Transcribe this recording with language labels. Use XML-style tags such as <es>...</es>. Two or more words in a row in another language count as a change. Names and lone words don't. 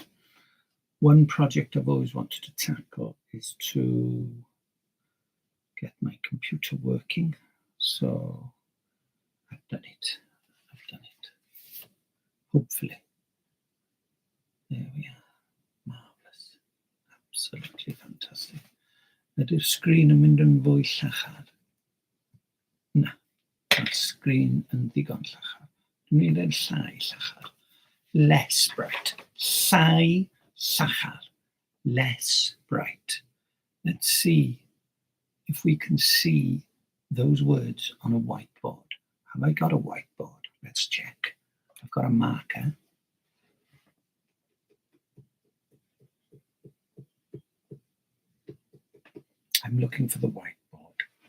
<en>One project I've always wanted to tackle is to get my computer working. So, I've done it. Hopefully. There we are. Marvellous. Absolutely fantastic.</en> <cy>Ydy'r sgrin yn mynd yn fwy llachar? Na, mae'r sgrin yn ddigon llachar. Dwi'n mynd yn llai llachar.</cy> <en>Less bright.</en> <cy>Llai llachar.</cy> <en>Less bright. Let's see if we can see those words on a whiteboard. Have I got a whiteboard? Let's check. I've got a marker. I'm looking for the whiteboard.</en>